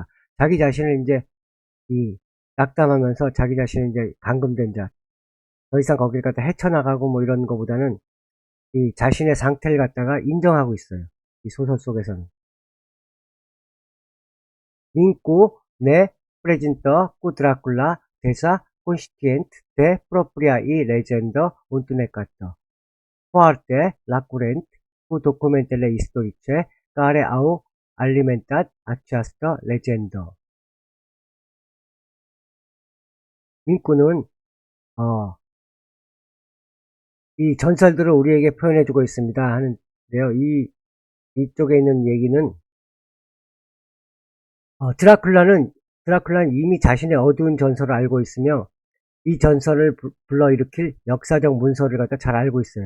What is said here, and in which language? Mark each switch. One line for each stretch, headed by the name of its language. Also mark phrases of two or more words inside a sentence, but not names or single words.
Korean: 자기 자신을 이제 낙담하면서 자기 자신을 이제 감금된 자, 더 이상 거기를 갖다 헤쳐나가고 뭐 이런 거보다는 이 자신의 상태를 갖다가 인정하고 있어요. 이 소설 속에서는.
Romanian: Ningú ne prezintă cu Dracula deja conștient de propria ei legendă întunecată, foarte la curent cu documentele istorice care au alimentat această legendă.
Korean: 민구는 이 전설들을 우리에게 표현해주고 있습니다 하는데요. 이쪽에 있는 얘기는 드라큘라는 드라큘라는 이미 자신의 어두운 전설을 알고 있으며 이 전설을 불러일으킬 역사적 문서를 갖다 잘 알고 있어요.